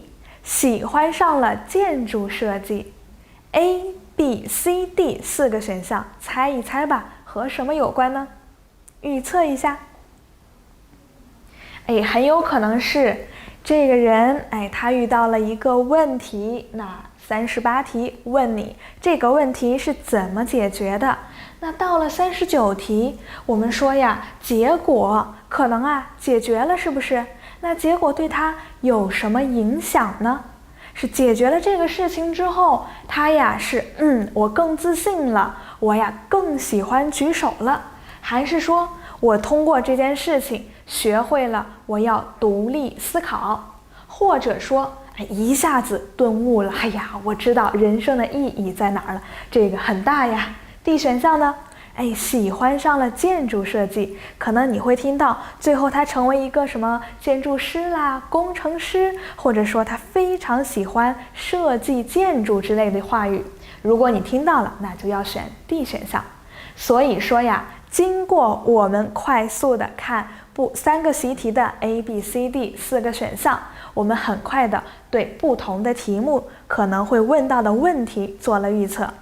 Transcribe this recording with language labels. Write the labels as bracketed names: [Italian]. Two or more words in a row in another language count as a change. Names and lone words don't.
[Chinese] 喜歡上了建築設計。A、B、C、D 4個選項，猜一猜吧，和什麼有關呢？預測一下。很有可能是這個人，他遇到了一個問題。那38題問你這個問題是怎麼解決的？那到了39題，我們說呀，結果可能解決了，是不是？那結果對他有什麼影響呢？是解決了這個事情之後，他是我更自信了，我更喜歡舉手了，還是說我通過這件事情學會了我要獨立思考，或者說一下子頓悟了，我知道人生的意義在哪兒了，這個很大呀。D 選項呢？喜歡上了建築設計，可能你會聽到最後他成為一個什麼建築師啦、工程師，或者說他非常喜歡設計建築之類的話語。如果你聽到了，那就要選 D 選項。所以說呀，經過我們快速的看3個習題的 A、B、C、D 4個選項，我們很快的對不同的題目可能會問到的問題做了預測。